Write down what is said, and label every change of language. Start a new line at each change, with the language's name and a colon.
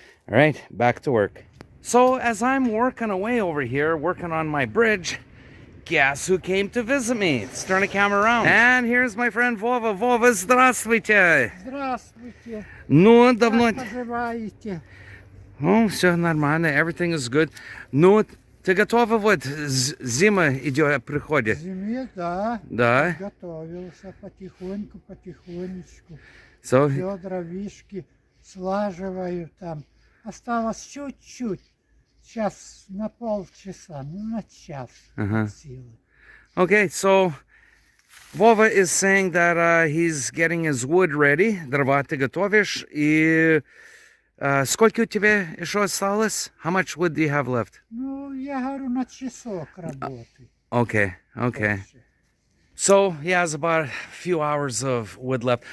English: All right, back to work. So as I'm working away over here, working on my bridge, guess who came to visit me? Let's turn the camera around. And here's my friend Vova.
Russian: Vova, здравствуйте. Здравствуйте. Ну, давно... Как поживаете? Ну, все нормально,
English: everything is good.
Russian: Ну, ты готова вот, зима идет, приходит? Зиме, да. Да. Готовился потихоньку, потихонечку.
English: So,
Russian: Все дровишки слаживаю там. Осталось чуть-чуть. Сейчас на полчаса, ну на час от силы.
English: okay, so Vova is saying that he's getting his wood ready.
Russian: Дрова ты готовишь. И сколько у тебя еще осталось?
English: How much wood do you have left?
Russian: Ну, я говорю, на часок работы.
English: Okay, okay. So he has about a few hours of wood left.